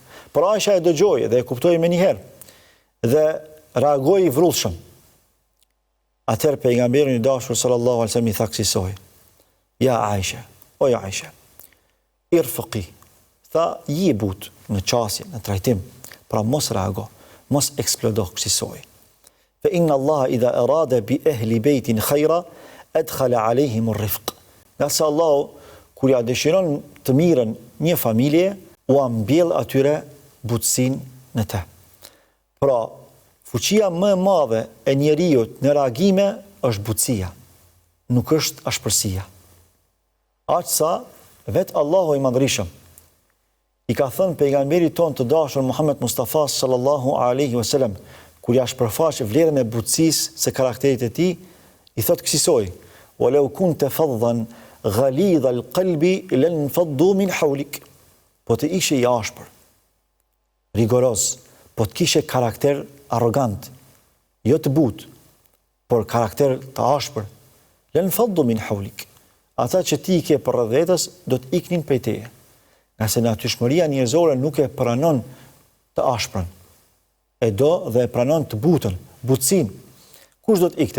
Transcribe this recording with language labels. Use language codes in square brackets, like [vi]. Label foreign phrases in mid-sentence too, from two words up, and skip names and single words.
[sq] Por Aisha e dëgjoi dhe e kuptoi më njëherë dhe reagoi i vrullshëm. Atëherë pejgamberi i dashur [ar] صلى الله عليه وسلم [sq] i tha kësaj: Ja Aisha, o ja Aisha, irfaqi, tha je but në qasje, në trajtim, pra mos reago, mos eksplodo kësaj. [ar] فإن الله إذا أراد بأهل بيت خيرا أدخل عليهم رفق. [sq] Nëse Allah, kur ja dëshiron të mirën një familje, u ambjell atyre butësin në te. Pra, fuqia më e madhe e njeriut në reagime është butësia, nuk është ashpërsia. Aq sa vetë Allahu i Madhërisëm i ka thënë pejgamberit ton të dashur Muhammed Mustafa [ar] صلى الله عليه وسلم, [sq] kur ja shpërfaq vlerën e butësisë së karakterit të tij, i thotë kësaj: [ar] "ولو كنت فظا غليظ القلب لانفضوا من حولك." [sq] Po të ishe i ashpër, rigoroz, po të kishe karakter arrogant, jo të butë, por karakter të ashpër, [ar] لانفضوا من حولك. [sq] Ata që ti i ke për rreth vetës do të iknin prej teje. Nëse natyrshmëria njerëzore nuk e pranon të ashprën, e do dhe e pranon të butën, butësinë, kush do të ikte?